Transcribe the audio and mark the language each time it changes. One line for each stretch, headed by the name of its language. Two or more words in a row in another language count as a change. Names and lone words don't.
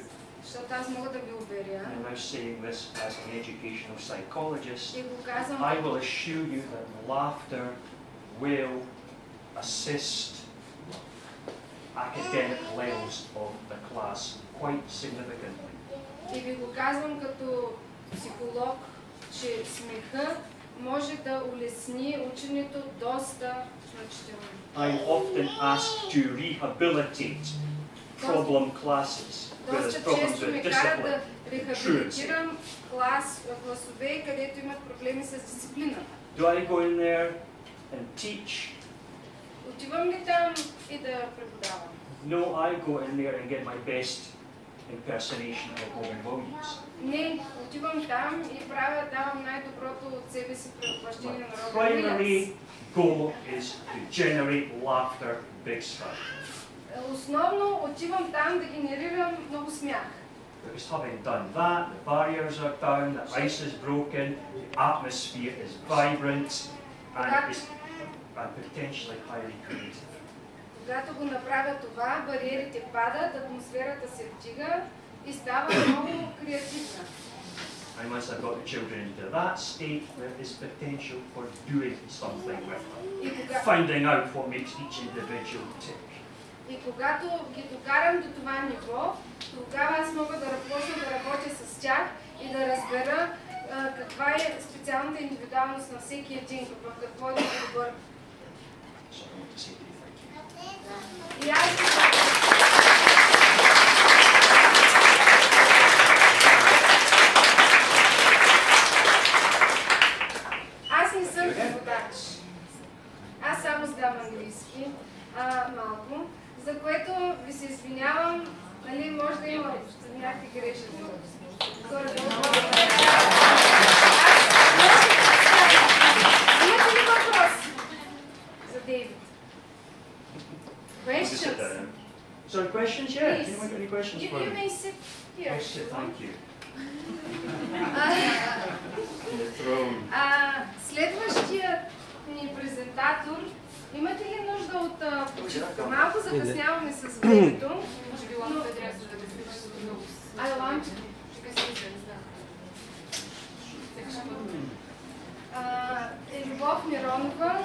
Bulgarian: Защото аз мога да ви уверя,
English: and I'm saying this as an educational psychologist,
Bulgarian: и го казвам,
English: I will assure you that laughter will assist academic levels of the class quite significantly.
Bulgarian: и ви го казвам като психолог, че смеха може да улесни ученето доста значително.
English: I'm often asked to rehabilitate problem classes where there's
Bulgarian: Доста
English: problems
Bulgarian: често ме
English: with
Bulgarian: кара
English: discipline.
Bulgarian: да рехабилитирам класове, където имат проблеми с дисциплината.
English: Do I go in there and teach?
Bulgarian: Отивам ли там и да преподавам?
English: No, I go in there and get my best impersonation of Robin Williams.
Bulgarian: Не, отивам там и давам най-доброто от себе си превъплъщение на Робин
English: Primary
Bulgarian: Уилямс.
English: goal is to generate laughter, big stuff.
Bulgarian: Основно отивам там да генерирам много смях.
English: Because having done that, the barriers are down, the ice is broken, the atmosphere is vibrant, and potentially highly creative.
Bulgarian: Когато го направя това, бариерите падат, атмосферата се вдига и става много креативна.
English: And once I've got the children into that state, there is potential for doing something with them, finding out what makes each individual tick.
Bulgarian: И когато ги докарам до това ниво, тогава аз мога да почна да работя с тях и да разбера каква е специалната индивидуалност на всеки един, в какво е добър.
English: So I want to say to you, thank you.
Bulgarian: И аз не съм преводач. Аз само знам английски, малко, за което ви се извинявам, нали, може да има някакви грешки. Имате ли въпрос за Дейвид?
English: Questions? So questions, yeah. Please. Anyone got any questions for You me? may sit here. Yes, thank you.
Bulgarian: Следващият ни презентатор, имате ли нужда от почивка? Малко закъсняваме с времето. Може би лампата трябва да закъсняваме. Ай, лампа. Любов Миронова.